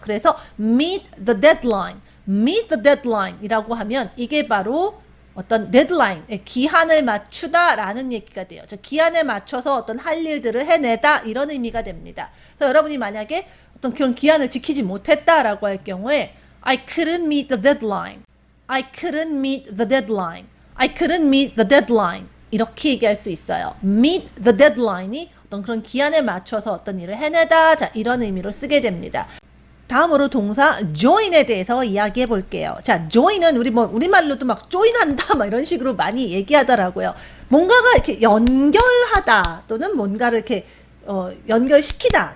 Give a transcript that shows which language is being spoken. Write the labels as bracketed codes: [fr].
[ko] 그래서 [en] meet the deadline [ko] 이라고 하면 이게 바로 어떤 데드라인, 기한을 맞추다라는 얘기가 돼요. 저 기한에 맞춰서 어떤 할 일들을 해내다 이런 의미가 됩니다. 그래서 여러분이 만약에 어떤 그런 기한을 지키지 못했다라고 할 경우에 [en] I couldn't meet the deadline. I couldn't meet the deadline. I couldn't meet the deadline. [ko] 이렇게 얘기할 수 있어요. [en] meet the deadline [ko] 이 어떤 그런 기한에 맞춰서 어떤 일을 해내다. 자, 이런 의미로 쓰게 됩니다. 다음으로 동사 join에 대해서 이야기해 볼게요. 자, join은 우리말로도 막 join한다 막 이런 식으로 많이 얘기하더라고요. 뭔가가 이렇게 연결하다 또는 뭔가를 이렇게 연결시키다.